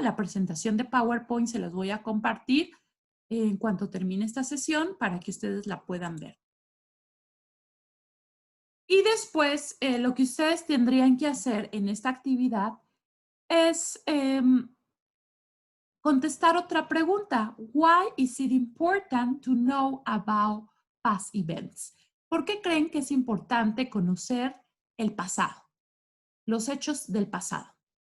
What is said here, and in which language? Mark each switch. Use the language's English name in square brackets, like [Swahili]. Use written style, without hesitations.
[Spanish] La presentación de PowerPoint se las voy a compartir en cuanto termine esta sesión para que ustedes la puedan ver. Y después, lo que ustedes tendrían que hacer en esta actividad es contestar otra pregunta. [English] Why is it important to know about past events? [Spanish] ¿Por qué creen que es importante conocer el pasado, los hechos del pasado?